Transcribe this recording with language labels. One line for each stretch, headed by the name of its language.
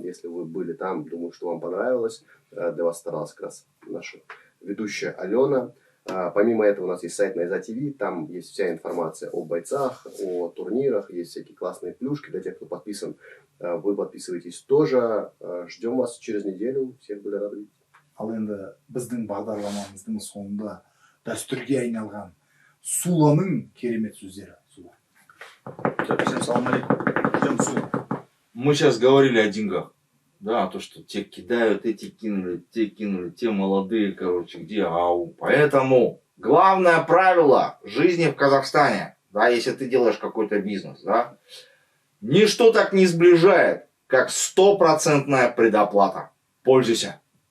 Russian: Если вы были там, думаю, что вам понравилось. Для вас старалась как раз наша ведущая Алена. Помимо этого у нас есть сайт Найза ТВ, там есть вся информация о бойцах, о турнирах, есть всякие классные плюшки для тех, кто подписан. Вы подписывайтесь тоже. Ждем вас через неделю. Всех были рады видеть.
Kazakh: Ал енді біздің бағдарламамыздың соңында дәстүрге айналған Суланың керемет сөздері.
Russian: Сула. Всем салам алейкум. Ждем Сула. Мы сейчас говорили о деньгах. Да, то, что те кидают, эти кинули, те молодые, короче, где ау. Поэтому главное правило жизни в Казахстане, да, если ты делаешь какой-то бизнес, да, ничто так не сближает, как 100% предоплата. Пользуйся.